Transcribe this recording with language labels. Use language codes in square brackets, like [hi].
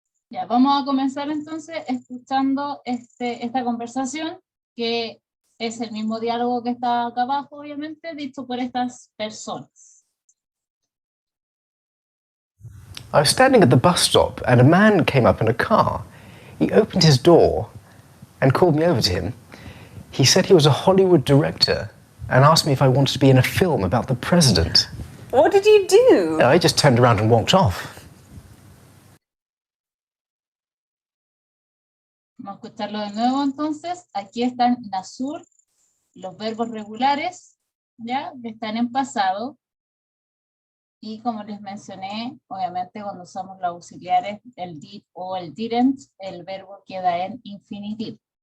[es] Ya, vamos a comenzar entonces escuchando esta conversación, que es el mismo diálogo que está acá abajo, obviamente, dicho por estas personas. [en] I was standing at the bus stop and a man came up in a car. He opened his door and called me over to him. He said he was a Hollywood director and asked me if I wanted to be in a film about the president. What did you do? I just turned around and walked off. [es] Vamos a escucharlo de nuevo entonces. Aquí están en azul los verbos regulares, ¿ya? Que están en pasado. Y como les mencioné, obviamente cuando usamos los auxiliares, el did o el didn't, el verbo queda en infinitivo.